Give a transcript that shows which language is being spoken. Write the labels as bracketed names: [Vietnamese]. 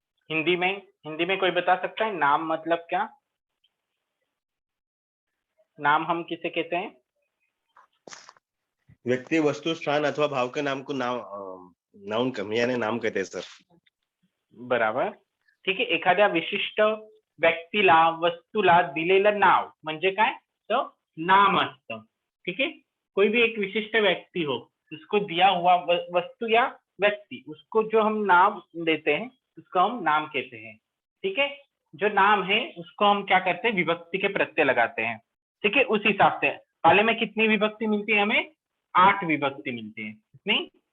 [Hindi] हिंदी में कोई बता सकता है नाम मतलब क्या? नाम हम किसे कहते हैं? व्यक्ति, वस्तु, स्थान अथवा भाव के नाम को नाउन यानी नाम कहते हैं सर. [Marathi] बराबर. ठीक आहे. एखाद्या विशिष्ट व्यक्तीला, वस्तूला दिलेलं नाव म्हणजे काय? तो नाम असतं. [Hindi] ठीक है. कोई भी एक विशिष्ट व्यक्ति हो, उसको दिया हुआ वस्तु या व्यक्ति, उसको जो हम नाम देते हैं उसको हम नाम कहते हैं. ठीक है. जो नाम है उसको हम क्या करते हैं? विभक्ति के प्रत्यय लगाते हैं. ठीक है. उस हिसाब से पहले में कितनी विभक्ति मिलती है हमें? 8 विभक्ति मिलती है. कितनी?